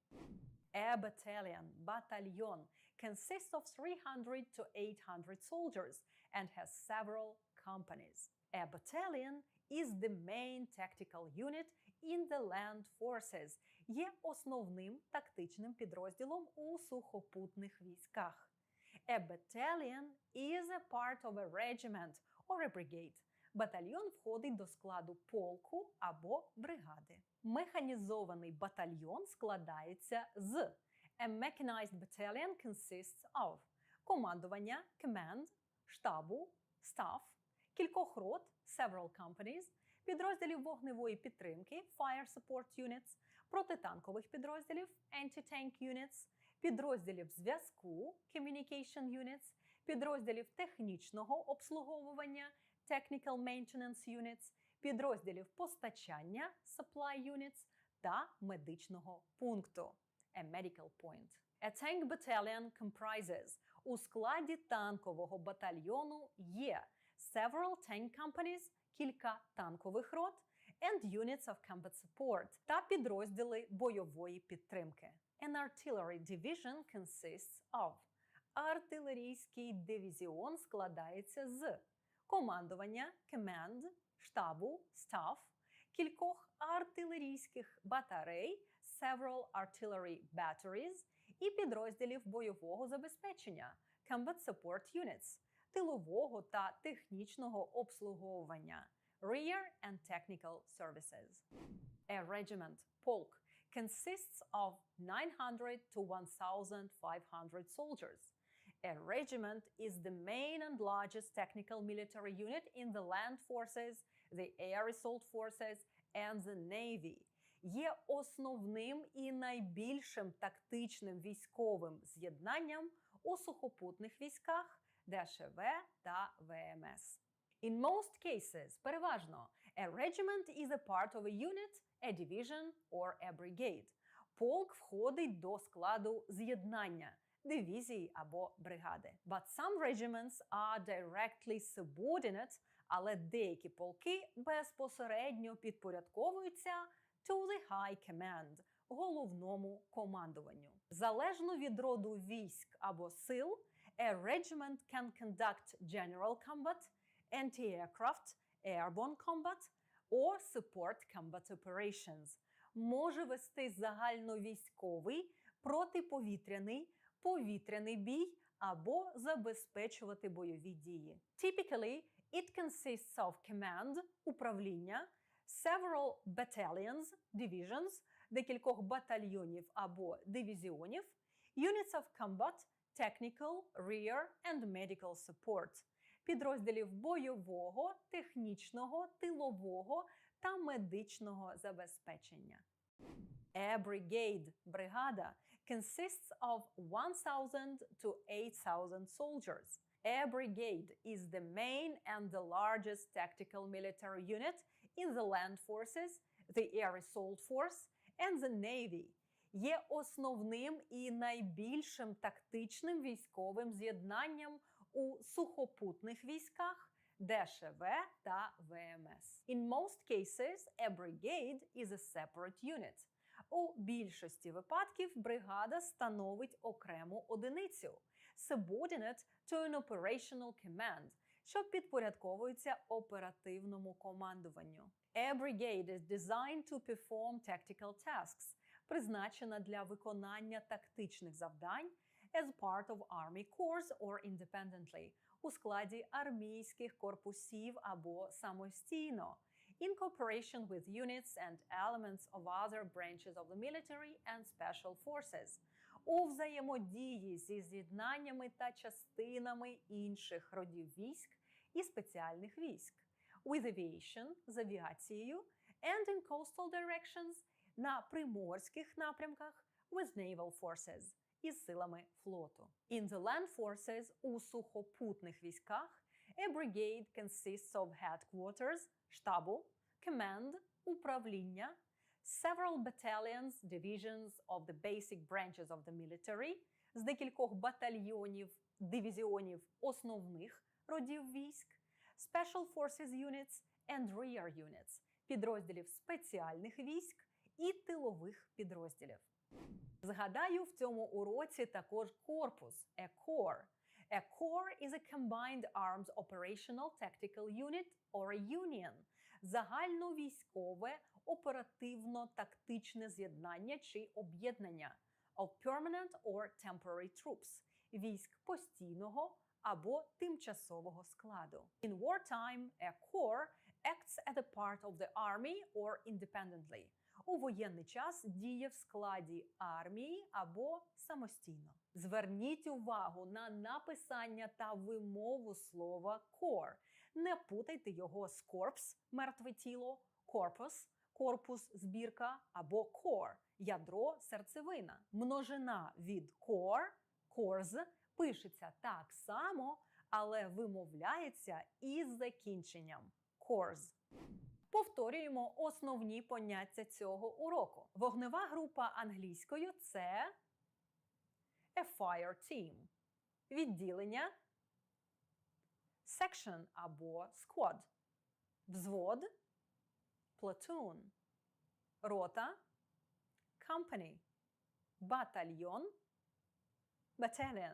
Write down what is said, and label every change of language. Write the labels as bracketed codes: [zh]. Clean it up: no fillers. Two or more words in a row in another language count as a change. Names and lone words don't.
[en] A battalion – батальйон consists of 300 to 800 soldiers and has several companies. A battalion is the main tactical unit in the land forces. [uk] Є основним тактичним підрозділом у сухопутних військах. [en] A battalion is a part of a regiment or a brigade. [uk] Батальйон входить до складу полку або бригади. Механізований батальйон складається з [en] A mechanized battalion consists of командування command, [uk] штабу staff, кількох рот [en] several companies, [uk] підрозділів вогневої підтримки [en] fire support units, [uk] протитанкових підрозділів [en] anti-tank units, [uk] підрозділів зв'язку [en] communication units, [uk] підрозділів технічного обслуговування [en] technical maintenance units, [uk] підрозділів постачання [en] supply units [uk] та медичного пункту [en] a medical point. A tank battalion comprises [uk] у складі танкового батальйону є [en] several tank companies, [uk] кілька танкових рот, [en] and units of combat support [uk] та підрозділи бойової підтримки. [en] An artillery division consists of [uk] артилерійський дивізіон складається з [en] командування command, штабу staff, [uk] кількох артилерійських батарей [en] several artillery batteries [uk] і підрозділів бойового забезпечення [en] combat support units, [uk] тилового та технічного обслуговування [en] rear and technical services. A regiment, полк, consists of 900 to 1,500 soldiers. A regiment is the main and largest technical military unit in the land forces, the air assault forces, and the navy. [uk] Є основним і найбільшим тактичним військовим з'єднанням у сухопутних військах ДШВ та ВМС. [en] In most cases, переважно, a regiment is a part of a unit, a division or a brigade. [uk] Полк входить до складу з'єднання, дивізії або бригади. [en] But some regiments are directly subordinate, [uk] але деякі полки безпосередньо підпорядковуються [en] to the high command, [uk] головному командуванню. Залежно від роду військ або сил, [en] a regiment can conduct general combat, anti-aircraft, airborne combat or support combat operations. [uk] Може вести загальновійськовий, протиповітряний, повітряний бій або забезпечувати бойові дії. [en] Typically, it consists of command – управління, several battalions – divisions, [uk] декількох батальйонів або дивізіонів, [en] units of combat – technical, rear and medical support, [uk] підрозділів бойового, технічного, тилового та медичного забезпечення. [en] A brigade – бригада consists of 1,000 to 8,000 soldiers. A brigade is the main and the largest tactical military unit in the land forces, the air assault force, and the navy. [uk] Є основним і найбільшим тактичним військовим з'єднанням у сухопутних військах ДШВ та ВМС. [en] In most cases, a brigade is a separate unit. [uk] У більшості випадків бригада становить окрему одиницю [en] subordinate to an operational command, [uk] що підпорядковується оперативному командуванню. [en] A brigade is designed to perform tactical tasks, [uk] призначена для виконання тактичних завдань [en] as part of army corps or independently, [uk] у складі армійських корпусів або самостійно, [en] in cooperation with units and elements of other branches of the military and special forces, [uk] у взаємодії зі з'єднаннями та частинами інших родів військ і спеціальних військ, [en] with aviation – [uk] з авіацією, [en] and in coastal directions – [uk] на приморських напрямках [en] with naval forces – [uk] із силами флоту. [en] In the land forces – [uk] у сухопутних військах [en] a brigade consists of headquarters – штабу, command – управління, several battalions, divisions of the basic branches of the military – [uk] з декількох батальйонів, дивізіонів основних родів військ, [en] special forces units and rear units – [uk] підрозділів спеціальних військ і тилових підрозділів. Згадаю, в цьому уроці також корпус – [en] a corps. A corps is a combined arms operational tactical unit or a union – [uk] загальновійськове оперативно-тактичне з'єднання чи об'єднання [en] of permanent or temporary troops – [uk] військ постійного або тимчасового складу. [en] In wartime, a corps acts as a part of the army or independently. [uk] У воєнний час діє в складі армії або самостійно. Зверніть увагу на написання та вимову слова corps. Не путайте його з corpse – мертве тіло, corpus – корпус, збірка або core – ядро, серцевина. Множина від core – cores – пишеться так само, але вимовляється із закінченням cores. Повторюємо основні поняття цього уроку. Вогнева група англійською – це [en] a fire team. [uk] Відділення – section або squad. Взвод – platoon. Рота – company. Батальйон – battalion.